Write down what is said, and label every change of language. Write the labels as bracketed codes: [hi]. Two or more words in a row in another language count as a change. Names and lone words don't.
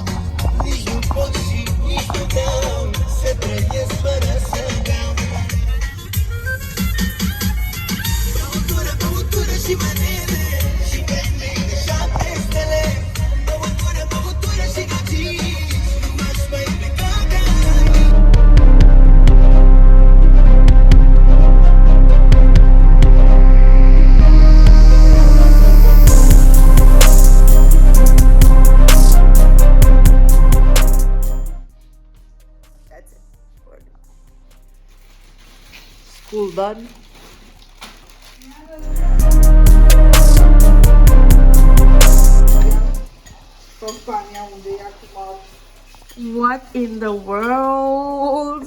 [ro] Nici nu pot și nici nu vreau să trăiesc fără să beau. Băutură, băutură și manele și femei de 7 stele. Băutură, băutură și gătii, nu m-aș mai pleca de aici. [en] That's it. We're done. School done. [ro] Compania unde e acum. [en] What in the world?